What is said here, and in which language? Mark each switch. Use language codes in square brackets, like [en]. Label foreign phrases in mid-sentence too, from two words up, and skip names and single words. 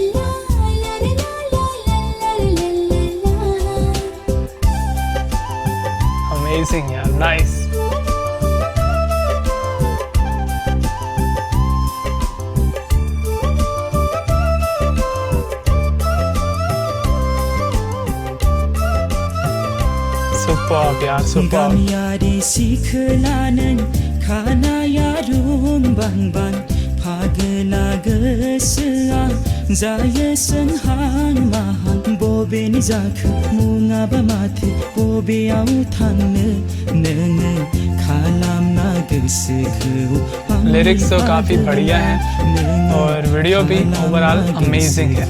[en] Amazing yaar, nice. Super yaar, super. [brx] गिमियारी सिखलानों खानाया रुंबांबां फागला गोसोआ जायो सोंहां माहां बबेनि जाखो मुङाबा माथो बबेयाव थांनो नोङो खालामना गोसोखौ। [hi] लिरिक्स तो काफ़ी बढ़िया है और वीडियो भी [en] overall amazing [hi] है।